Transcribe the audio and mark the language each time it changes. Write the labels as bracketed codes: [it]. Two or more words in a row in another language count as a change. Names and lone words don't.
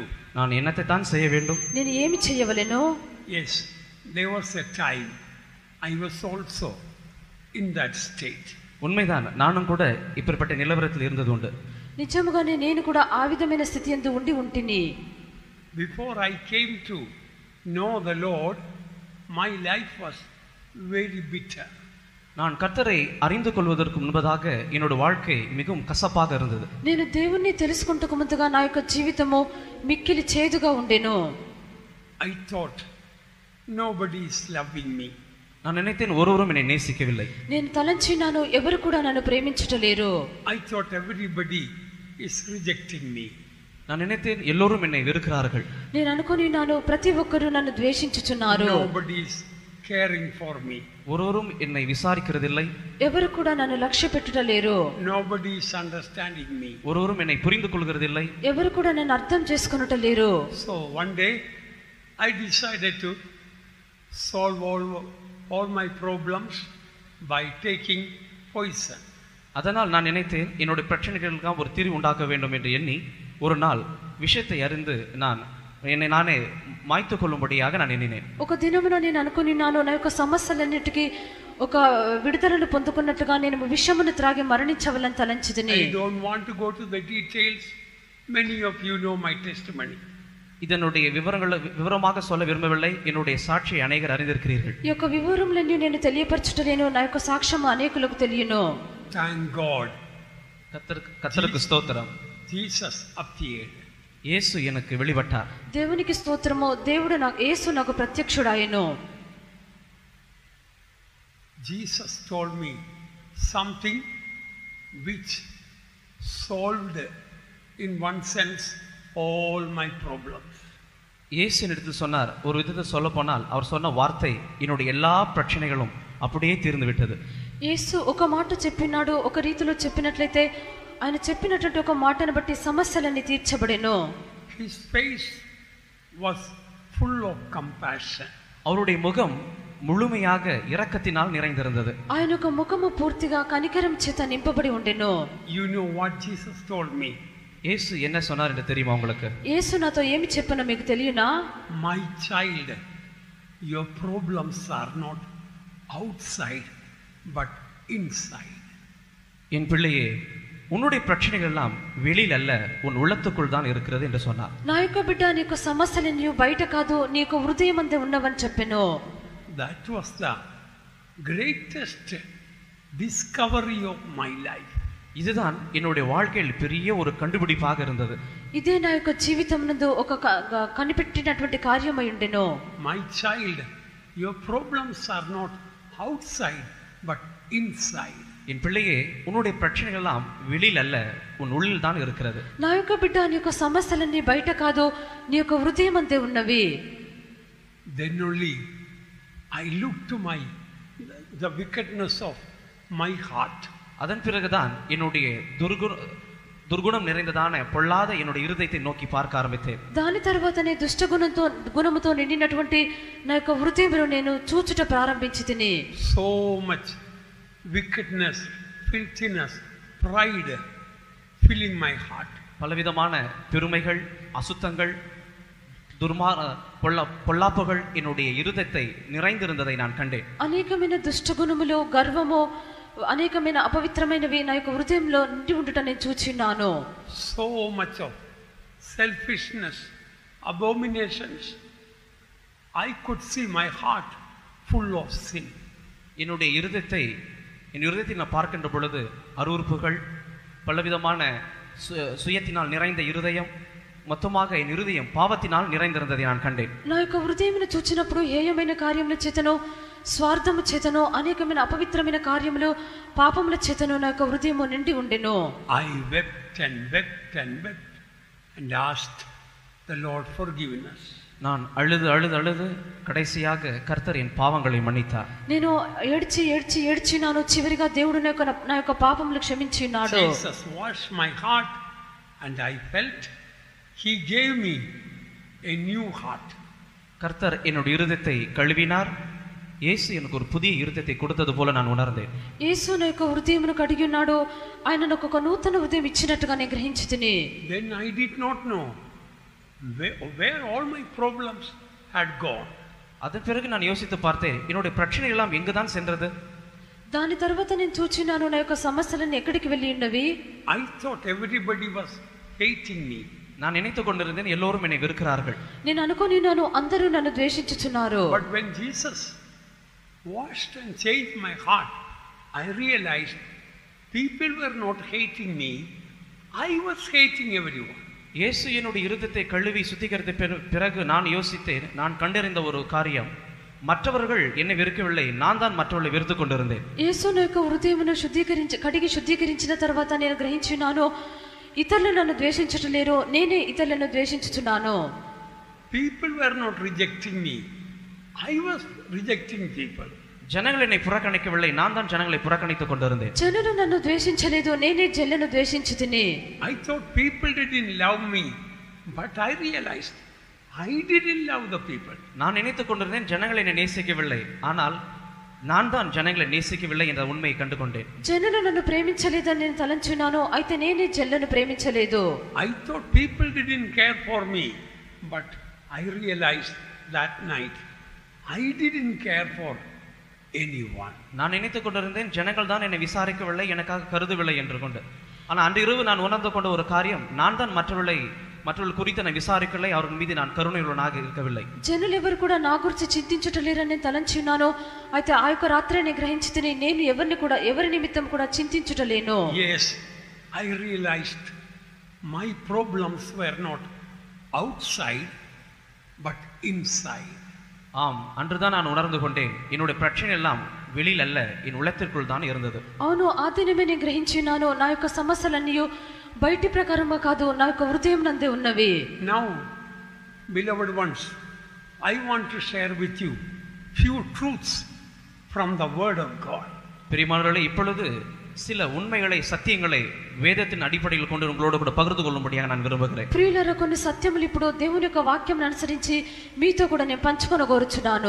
[ta] நான் என்னத்தை தான் செய்ய வேண்டும்? [te] నేను ఏమి చేయవలెను? [en] Yes, there was a time I was also in that state. [ta] உண்மைதான், நானும் கூட இப்படிப்பட்ட நிலவரத்தில் இருந்தது உண்டு. [te] నిజముగానే నేను కూడా ఆ విధమైన స్థితి యందు ఉండి ఉంటిని. [en] Before I came to know the Lord, my life was very bitter. [ta] நான் கர்த்தரை அறிந்து கொள்வதற்கு முன்பதாக என்னோட வாழ்க்கை மிகவும் கசப்பாக இருந்தது. [te] నేను దేవుణ్ణి తెలుసుకుంటకు ముందుగా నా యొక్క జీవితము మిక్కిలి చేదుగా ఉండెను. [en] I thought nobody is loving me. [ta] நான் நினைத்தேன் ஒருவரும் என்னை நேசிக்கவில்லை. [te] నేను తలంచినాను ఎవరు కూడా నన్ను ప్రేమించటలేరు. [en] I thought everybody is rejecting me. [ta] நான் நினைத்தேன் எல்லோரும் என்னை வெறுக்கிறார்கள். [te] నేను అనుకొనినాను ప్రతి ఒక్కరు నన్ను ద్వేషించుచున్నారు. [en] Nobody is caring for me. [ta] ஒருவரும் என்னை விசாரிக்கிறதில்லை. [te] ఎవరు కూడా నన్ను లక్ష్య పెట్టుటలేరు. [en] Nobody is understanding me. [ta] ஒருவரும் என்னை புரிந்து கொள்கிறதில்லை. [te] ఎవరు కూడా నన్ను అర్థం చేసుకొనుటలేరు. [en] So one day I decided to solve all my problems by taking poison. [ta] அதனால் நான் நினைத்தேன் என்னோட பிரச்சனைகளுக்கு ஒரு தீர்வு உண்டாக்க வேண்டும் என்று எண்ணி ஒரு நாள் விஷயத்தை அறிந்து நான் என்னை நானே மாய்த்து கொள்ளும்படியாக நான் எண்ணினேன். [te] ఒక దినమున నేను అనుకొనినాను నా యొక్క సమస్యలన్నిటికీ ఒక విడుదలను పొందుకున్నట్లుగా నేను విషమును త్రాగి మరణించవలని తలంచితిని. [en] I don't want to go to the details. Many of you know my testimony. [ta] இதனுடைய விவரமாக சொல்ல விரும்பவில்லை. என்னுடைய சாட்சியை அநேகர் அறிந்திருக்கிறீர்கள். [te] ఈ యొక్క వివరములన్నీ నేను తెలియపరచుటలేను. నా యొక్క సాక్ష్యం అనేకులకు తెలియను. [en] Thank God. [ta] கர்த்தருக்கு ஸ்தோத்திரம். [en] Jesus appeared. [ta] இயேசு எனக்கு வெளிப்பட்டார். [te] దేవునికి స్తోత్రము. యేసు నాకు ప్రత్యక్షుడాయెను. [en] Jesus told me something which solved in one sense all my problems. [ta] இயேசு என்னிடத்தில் சொன்னார். ஒரு விதத்தை சொல்ல போனால் அவர் சொன்ன வார்த்தை என்னுடைய எல்லா பிரச்சனைகளும் அப்படியே தீர்ந்து விட்டது. [te] యేసు ఒక మాట చెప్పినాడు. ఒక రీతిలో చెప్పినట్లయితే ఆయన చెప్పినటువంటి ఒక మాటను బట్టి సమస్యలన్నీ తీర్చబడెను. [en] His face was full of compassion. [ta] அவருடைய முகம் முழுமையாக இரக்கத்தினால் நிறைந்திருந்தது. [te] ఆయన యొక్క ముఖము పూర్తిగా కనికరం చేత నింపబడి ఉండెను. [en] You know what Jesus told me? [ta] இயேசு என்ன சொன்னார் என்று தெரியுமா உங்களுக்கு? [te] యేసు నాతో ఏమి చెప్పానో మీకు తెలియనా? [en] My child, your problems are not outside but inside. [ta] என் பிள்ளையே, உன்னுடைய பிரச்சனைகள் எல்லாம் வெளியில் அல்ல, உன் உள்ளத்துக்குள் தான் இருக்கிறது என்று சொன்னார். [te] నా యొక్క బిడ్డ, నీకు సమస్యలు నీవు బయట కాదు, నీకు హృదయం అందే ఉన్నవని చెప్పెను. [en] That was the greatest discovery of my life. [ta] இதுதான் என்னுடைய வாழ்க்கையில் பெரிய ஒரு கண்டுபிடிப்பாக இருந்தது. [te] ఇదే నా యొక్క జీవితం నందు ఒక కనిపెట్టినటువంటి కార్యమై ఉండెను. [en] My child, your problems are not outside but inside. [ta] என் பிள்ளையே, உன்னுடைய பிரச்சனைகள் எல்லாம் வெளியில் அல்ல, உன் உள்ளில் தான் இருக்கிறது. [te] నా యొక్క బిడ్డ, నీ యొక్క సమస్యలన్నీ బయట కాదు, నీ యొక్క హృదయం అంతే ఉన్నవి. [en] Then only I look to the wickedness of my heart. [ta] அதன் பிறகுதான் என்னுடைய துர்குணம் நிறைந்ததான பொல்லாத என்னுடைய இருதயத்தை நோக்கி பார்க்க ஆரம்பித்தேன். [te] దాని తర్వాతనే గుణముతో నిండినటువంటి నా యొక్క హృదయంలో నేను చూచుట ప్రారంభించితిని. [en] So much wickedness, filthiness, pride filling my heart. பலவிதமான பெருமைகள், அசுத்தங்கள், பொல்லாப்புகள் என்னுடைய இருதயத்தை நிறைந்திருந்ததை நான் கண்டேன். అనేకమైన దుష్టగుణములు, గర్వము, అనేకమైన అపవిత్రమైనవి నా యొక్క హృదయంలో నిండి ఉండుట నేను చూచినాను. So much of selfishness, abominations. I could see my heart full of sin. [ta] என் இருதயத்தை நான் பார்க்கின்ற பொழுது அருவருப்புகள், பலவிதமான சுயத்தினால் நிறைந்த இருதயம், మొత్తமாக என் இருதயம் பாவத்தினால் நிறைந்திருந்ததை நான் கண்டேன். [te] నా యొక్క హృదయమును చూచినప్పుడు హేయమైన కార్యముల చేతను, స్వార్థము చేతను, అనేకమైన అపవిత్రమైన కార్యములు, పాపముల చేతను నా యొక్క హృదయము నిండి ఉండెను. [en] I wept and wept and wept and asked the Lord forgiveness. [ta] நான் அழுது கடைசியாக கர்த்தர் என் பாவங்களை மன்னித்தார். [te] నేను ఏడ్చినాను. చివరిగా దేవుడు నా యొక్క పాపములు క్షమించినాడు. [en] Jesus washed my heart and I felt He gave me a new heart. [ta] கர்த்தர் என்னுடைய இருதயத்தை கழுவினார். இயேசு எனக்கு ஒரு புதிய இருதயத்தை கொடுத்தது போல நான் உணர்ந்தேன். [te] యేసు నా యొక్క హృదయమును కడిగి ఉన్నాడు. ఆయన నాకు ఒక నూతన హృదయం ఇచ్చినట్టుగా నేను గ్రహించితిని. [en] Then I did not know where all my problems had gone. [ta] அதன் பிறகு நான் யோசித்து பார்த்தேன், என்னுடைய பிரச்சனை எல்லாம் எங்கு தான் சென்றது? [te] దాని తర్వాత నేను చూచినాను, నా యొక్క సమస్యలన్నీ ఎక్కడికి వెళ్ళి ఉన్నవి. [en] I thought everybody was hating me. [ta] நான் நினைத்துக் கொண்டிருந்தேன் எல்லோரும் என்னை வெறுக்கிறார்கள். [te] నేను అనుకొనినాను అందరూ నన్ను ద్వేషించుచున్నారు. [en] But when Jesus washed and changed my heart, I realized people were not hating me. I was hating everyone. [ta] இயேசு என்னுடைய இருதயத்தை கழுவி சுத்திகரித்த பிறகு நான் யோசித்தேன், நான் கண்டறிந்த ஒரு காரியம், மற்றவர்கள் என்னை வெறுக்கவில்லை, நான் தான் மற்றவர்களை வெறுத்து கொண்டிருந்தேன். [te] యేసు నా యొక్క హృదయమును కడిగి శుద్ధీకరించిన తర్వాత నేను గ్రహించినాను, ఇతరులు నన్ను ద్వేషించట్లేరు, నేనే ఇతరులను ద్వేషించుచున్నాను. [en] People were not rejecting me. I was rejecting people. [ta] ஜனங்கள் என்னை புறக்கணிக்கவில்லை, நான் தான் ஜனங்களை புறக்கணித்துக் கொண்டிருந்தேன். [te] జనులు నన్ను ద్వేషించలేదు, నేనే జనులను ద్వేషించితిని. [en] I thought people didn't love me, but I realized I didn't love the people. [ta] நான் நினைத்துக் கொண்டிருந்தேன் ஜனங்கள் என்னை நேசிக்கவில்லை, ஆனால் நான் தான் ஜனங்களை நேசிக்கவில்லை என்ற உண்மையை கண்டுகொண்டேன். [te] జనులు నన్ను ప్రేమించలేదని నేను తలంచున్నాను, అయితే నేనే జనులను ప్రేమించలేదు. [en] I thought people didn't care for me, but I realized that night I didn't care for anyone. [ta] நான் நினைத்துக் கொண்டிருந்தேன் ஜனங்கள் தான் என்னை விசாரிக்கவில்லை, எனக்காக கருதவில்லை என்று கொண்டு. ஆனால் அன்று இரவு நான் உணர்ந்து கொண்ட ஒரு காரியம், நான் தான் மற்றவர்கள் குறித்து நான் விசாரிக்கவில்லை, அவர்கள் மீது நான் கருணையுள்ளவனாக இருக்கவில்லை. [te] జనులు ఎవరు కూడా నా గురించి చింతించటలేరని నేను తలంచున్నాను, అయితే ఆ యొక్క రాత్రి నేను గ్రహించితిని, నేను ఎవరి నిమిత్తం కూడా చింతించుటలేను. [en] Yes, I realized my problems were not outside but inside. [ta] ஆம், அன்றுதான் நான் உணர்ந்து கொண்டேன், என்னுடைய பிரச்சனை எல்லாம் வெளியில் அல்ல, என் உள்ளத்திற்குள் தான் இருந்தது. [te] అవును, ఆ దినమే నేను గ్రహించినాను, నా యొక్క సమస్యలన్నీ బయటి ప్రకారంగా కాదు, నా యొక్క హృదయం నందే ఉన్నవి. [en] Now, beloved ones, I want to share with you few truths from the word of God. [ta] பிரியமானவர்களே, இப்பொழுது சில உண்மைகளை சத்தியங்களை வேதத்தின் அடிப்படையில் கொண்டு உங்களோடு கூட பகிர்ந்து கொள்ளும்படியாக நான் விரும்புகிறேன். [te] ప్రియులారా కొన్ని సత్యములు ఇప్పుడు దేవుని యొక్క వాక్యం అనుసరించి మీతో కూడా నేను పంచుకొనగోరుచున్నాను.